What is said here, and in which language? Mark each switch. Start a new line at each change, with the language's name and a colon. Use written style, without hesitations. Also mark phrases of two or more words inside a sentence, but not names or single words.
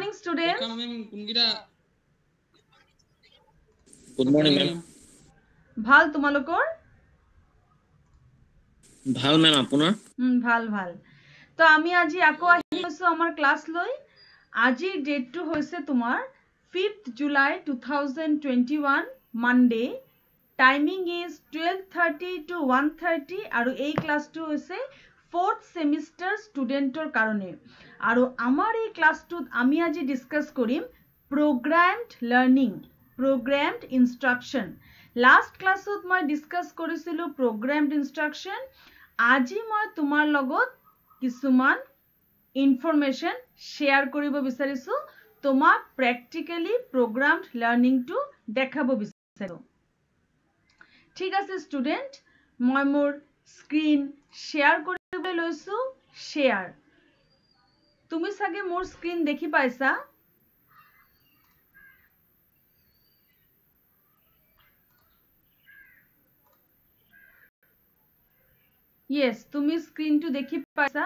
English: morning, students. Good morning, ma'am.
Assamese: ভাল তোমালোকৰ? ভাল ma'am আপোনাৰ? ভাল। তো আমি আজি আকৌ আহি গৈছো আমাৰ ক্লাস লৈ। আজিৰ ডেটটো হৈছে তোমাৰ 5th July 2021 Monday.
English: Timing is 12:30 to 1:30
Assamese: আৰু এই ক্লাসটো হৈছে
English: 4th semester student
Assamese: ৰ কাৰণে। আৰু আমাৰ এই ক্লাসটোত আমি আজি ডিসকাস কৰিম
English: programmed learning, programmed instruction. Last class
Assamese: ত মই ডিসকাস কৰিছিলো
English: programmed instruction.
Assamese: আজি মই তোমাৰ লগত কিছুমান
English: information share
Assamese: কৰিব বিচাৰিছো, তোমাক
English: practically programmed learning
Assamese: টো দেখাব বিচাৰিছো। ঠিক আছে স্টুডেন্ট, মই মোৰ
English: screen share
Assamese: কৰিবলৈ লৈছো। শেয়াৰ, তুমি চাগে মোৰ স্ক্ৰীন দেখি পাইছা? Yes, তুমি স্ক্ৰীনটো দেখি পাইছা?